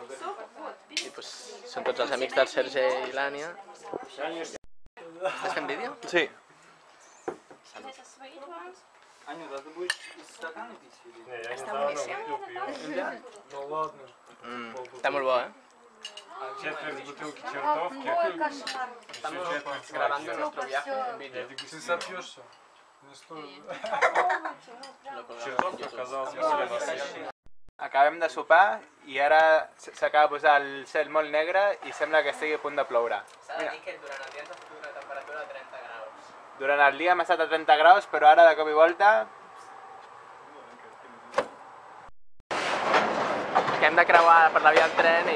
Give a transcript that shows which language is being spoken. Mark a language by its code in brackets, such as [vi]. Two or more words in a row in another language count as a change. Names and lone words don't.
[ca] I són tots els amics del Sergei i l'Ània. Estàs fent vídeo? Sí. Està boníssim. Està molt bo, eh? [ru] Четверть бутылки чертовки. [es] Estamos grabando nuestro viaje en vídeo. [ru] Ты сопьешься. Не стоит. Чертовка оказалась более насыщенной. [ca] Acabem de sopar i ara s'acaba de posar el cel molt negre i sembla que estigui a punt de ploure. S'ha de dir que durant el dia ens ha fet una temperatura de 30 graus. Durant el dia hem estat a 30 graus, però ara de cop i volta... Que hem de creuar per la via del tren i...